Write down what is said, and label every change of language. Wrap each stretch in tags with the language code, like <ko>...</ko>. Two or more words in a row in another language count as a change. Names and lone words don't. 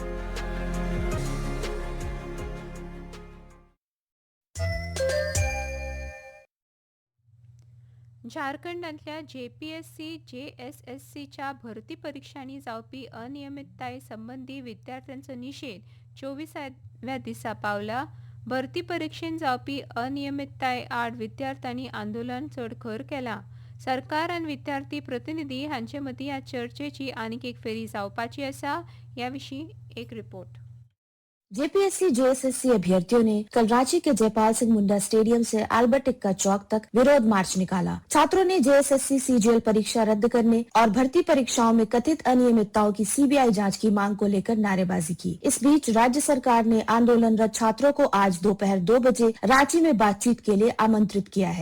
<kok>झारखंडांतल्या JPSC JSSCच्या भरती परीक्षांनी जावपी अनियमितताये संबंधी विद्यार्थ्यांचो निषेध 24व्या दिसा पावला. भरती परीक्षेत जावपी अनियमितताये आड विद्यार्थ्यांनी आंदोलन चड खर केलां. सरकार आनी विद्यार्थी प्रतिनिधी हांचे मदीं ह्या चर्चेची आनीक एक फेरी जावपाची आसा. ह्या विशीं एक रिपोर्ट.</kok> <hi>JPSC JSSC अभ्यर्थियों ने कल रांची के जयपाल सिंह मुंडा स्टेडियम से अल्बर्ट एक्का चौक तक विरोध मार्च निकाला. छात्रों ने JSSC CGL परीक्षा रद्द करने और भर्ती परीक्षाओं में कथित अनियमितताओं की CBI जांच की मांग को लेकर नारेबाजी की. इस बीच राज्य सरकार ने आंदोलनरत छात्रों को आज दोपहर 2 बजे रांची में बातचीत के लिए आमंत्रित किया है.</hi>